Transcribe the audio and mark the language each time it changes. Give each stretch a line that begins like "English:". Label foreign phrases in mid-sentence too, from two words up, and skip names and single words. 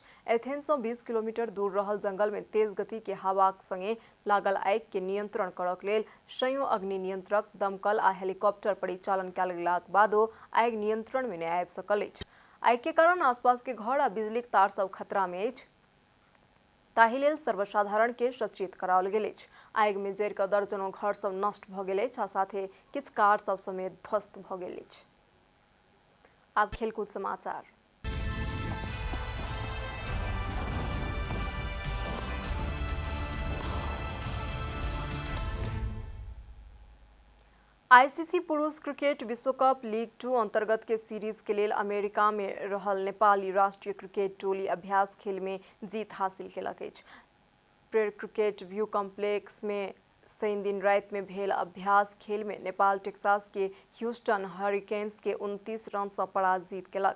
Maithili: एथेंस सँ 20 किलोमीटर दूर रहल जंगल में तेज गति के हवाक संगे लागल आगि के नियंत्रण करक लेल संयो अग्नि नियंत्रक, दमकल आ हेलीकॉप्टर परिचालन कयल गेलाक बादो आगि नियंत्रण में नहि आबि सकल अछि। आगि के कारण आसपास के घर आ बिजलीक तार सब खतरा में अछि, ताहि लेल सर्वसाधारण के सचेत कराओल गेल अछि। आगि में जरि कऽ दर्जनों घर सब नष्ट भऽ गेल अछि आ साथे किछु कार सब समेत ध्वस्त भऽ गेल अछि। आब खेलकूद समाचार। आईसीसी पुरुष क्रिकेट विश्व कप लीग 2 अंतर्गत के सीरीज के लेल अमेरिका में रहल नेपाली राष्ट्रीय क्रिकेट टोली अभ्यास खेल में जीत हासिल केलक अछि। प्रेर क्रिकेट व्यू कॉम्प्लेक्स में शनि दिन रात में भेल अभ्यास खेल में नेपाल टेक्सास के ह्यूस्टन हरिकेन्स के 29 रन से पराजित केलक।